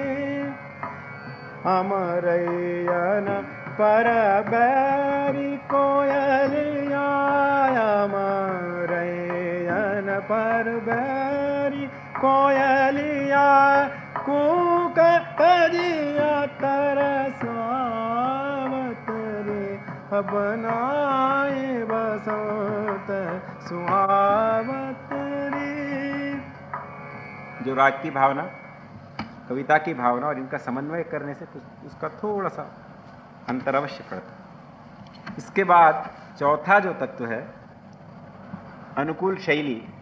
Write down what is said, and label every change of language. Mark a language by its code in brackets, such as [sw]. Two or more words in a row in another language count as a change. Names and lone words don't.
[bra] अमरैयन पर बैरी कोयलिया, अमरैयन पर बैरी कोयलिया, कूक तजिया तरसावत रे, अब नाई बसंत सुहावत रे। [hi] जो राग की भावना, कविता की भावना और इनका समन्वय करने से कुछ उसका थोड़ा सा अंतर अवश्य पड़ता है। इसके बाद चौथा जो तत्व है अनुकूल शैली।